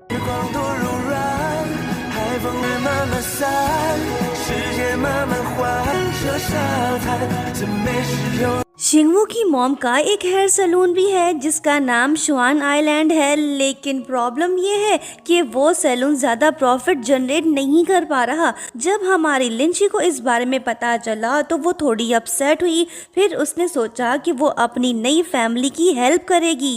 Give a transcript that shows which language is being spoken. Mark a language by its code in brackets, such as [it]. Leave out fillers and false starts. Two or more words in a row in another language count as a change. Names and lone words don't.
[zh] 光多柔软，海风日慢慢散，时间慢慢换，这沙滩怎没时有。 [hi] शिंगवू की मॉम का एक [en] hair salon [hi] भी है जिसका नाम स्वान आइलैंड है, लेकिन प्रॉब्लम ये है कि वो सैलून ज़्यादा [en] profit generate [hi] नहीं कर पा रहा। जब हमारी लिंची को इस बारे में पता चला तो वो थोड़ी अपसेट हुई। फिर उसने सोचा कि वो अपनी नई फैमिली की हेल्प करेगी।